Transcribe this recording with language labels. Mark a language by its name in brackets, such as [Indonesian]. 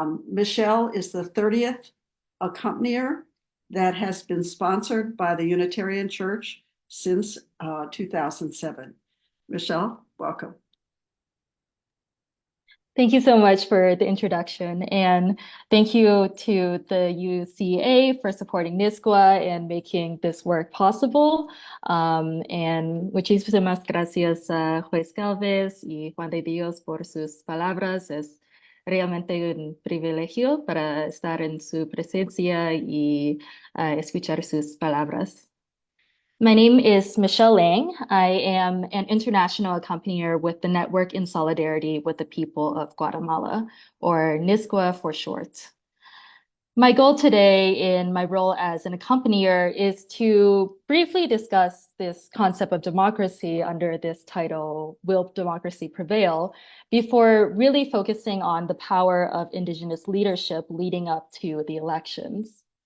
[English] Michelle is the 30th accompanier that has been sponsored by the Unitarian Church since 2007. Michelle, welcome. Thank you so much for the introduction, and thank you to the UCA for supporting Nisqua and making this work possible. And [Spanish] muchísimas gracias a Juez Galvez y Juan de Dios por sus palabras. Es realmente un privilegio para estar en su presencia y escuchar sus palabras. [English] My name is Michelle Lang. I am an international accompanier with the Network in Solidarity with the People of Guatemala, or NISQUA for short. My goal today in my role as an accompanier is to briefly discuss this concept of democracy under this title, Will Democracy Prevail, before really focusing on the power of Indigenous leadership leading up to the elections.